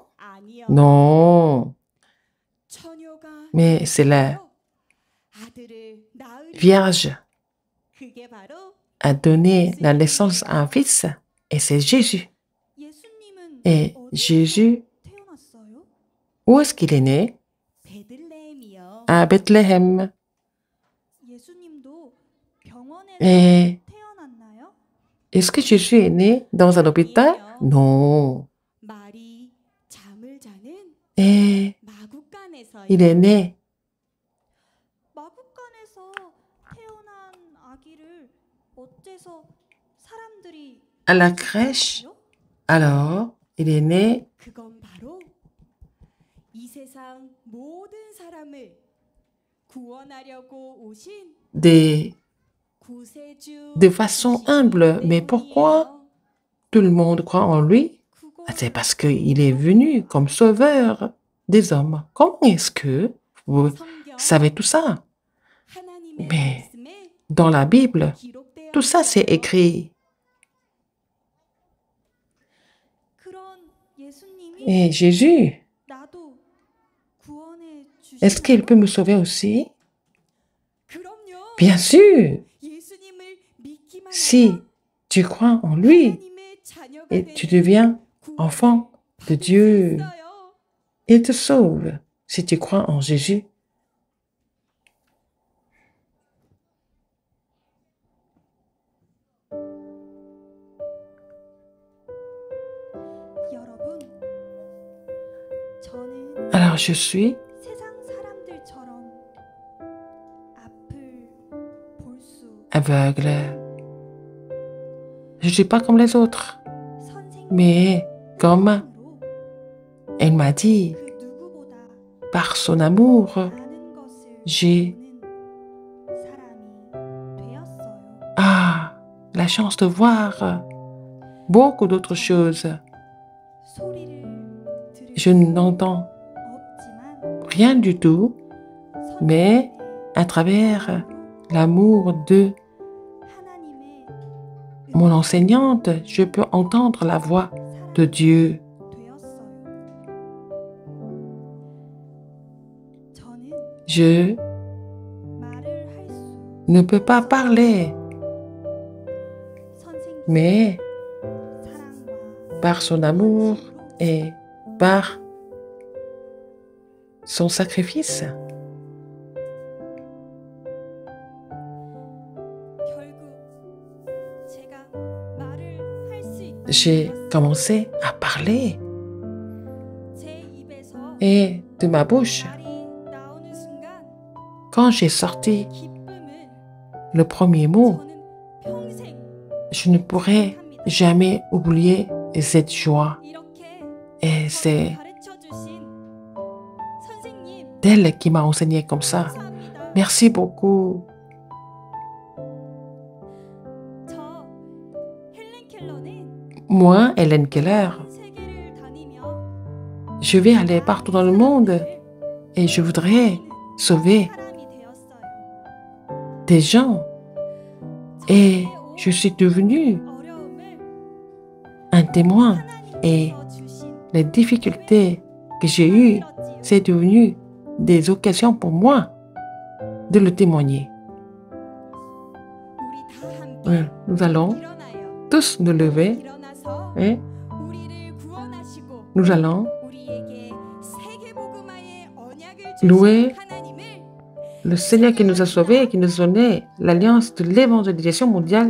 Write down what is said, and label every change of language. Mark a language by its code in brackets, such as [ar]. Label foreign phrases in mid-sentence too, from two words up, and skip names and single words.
[ko] 아니요. [fr] Non, [ko] 처녀가 [fr] mais c'est la [ko] 아들을 낳으리. [fr] Vierge [ko] 그게 바로 [fr] a donné la naissance à un fils et c'est Jésus. [ko] 예수님은 [fr] Et Jésus, [ko] 태어났어요? [fr] où est-ce qu'il est né? [ko] 베들레헴이요. [fr] À Bethléem. [ko] 예수님도 병원에서 [fr] Et [ko] 태어났나요? [fr] est-ce que Jésus est né dans un hôpital? Non. [ko] 말이 잠을 자는 [fr] Et [ko] 마구간에서요. [fr] il est né [ko] 마구간에서 태어난 아기를 어째서 사람들이 [fr] à la crèche. [ko] 찾아요? [fr] Alors, il est né [ko] 그건 바로 이 세상 모든 사람을 구원하려고 오신 [fr] de [ko] 구세주 [fr] façon humble. Mais pourquoi tout le monde croit en lui? C'est parce qu'il est venu comme sauveur des hommes. Comment est-ce que vous savez tout ça? Mais dans la Bible, tout ça c'est écrit. Et Jésus, est-ce qu'il peut me sauver aussi? Bien sûr, si tu crois en lui et tu deviens enfant de Dieu, il te sauve si tu crois en Jésus. [ko] 여러분, 저는 [fr] Alors je suis [ko] 세상 사람들처럼 앞을 볼 수 [fr] aveugle. Je ne suis pas comme les autres. [ko] 선생님 [fr] Mais comme [ko] 사랑으로 [fr] elle m'a dit, [ko] 그 누구보다 [fr] par son amour, [ko] 많은 것을 [fr] j'ai [ko] 보는 사람이 되었어요. [fr] la chance de voir beaucoup d'autres choses. [ko] 소리를 들을 [fr] Je n'entends [ko] 없지만 [fr] rien du tout, mais à travers l'amour de [ko] 하나님의 [fr] mon enseignante, je peux entendre la voix de Dieu. [ko] 되었어요. 저는 [fr] Je [ko] 말을 할 수 [fr] ne peux pas parler, [ko] 선생님 [fr] mais [ko] 사랑과 [fr] par son amour et par son sacrifice. [ko] 결국 제가 말을 할 수 있게 [fr] J'ai commencé à parler [ko] 제 입에서 [fr] et de ma bouche, [ko] 말이 나오는 순간 [fr] quand j'ai sorti [ko] 기쁨을 [fr] le premier mot, [ko] 저는 평생 [fr] je ne pourrai jamais oublier cette joie. [ko] 이렇게 [fr] Et c'est [ko] 가르쳐 주신 선생님 [fr] elle qui m'a enseigné comme ça. [ko] 감사합니다. [fr] Merci beaucoup. [ko] 저 헬렌 켈러는 [fr] Moi, Hélène Keller, [ko] 전 세계를 다니며 [fr] je vais aller partout dans le monde et je voudrais sauver [ko] 사람이 되었어요. [fr] des gens. Et je suis devenue [ko] 어려움을 [fr] un témoin. Et [ko] 하나님께서 주신 [fr] les difficultés que j'ai eues, [ko] 힘들었지요. [fr] c'est devenu des occasions pour moi de le témoigner. [ko] 우리 다 함께 [fr] Nous allons [ko] 일어나요. [fr] tous nous lever [ko] 일어나서 [fr] et [ko] 우리를 구원하시고 [fr] nous allons [ko] 우리에게 세계복음화의 언약을 [fr] louer [ko] 주신 하나님을 [fr] le Seigneur qui nous a sauvés et qui nous a donné l'alliance de l'évangélisation mondiale.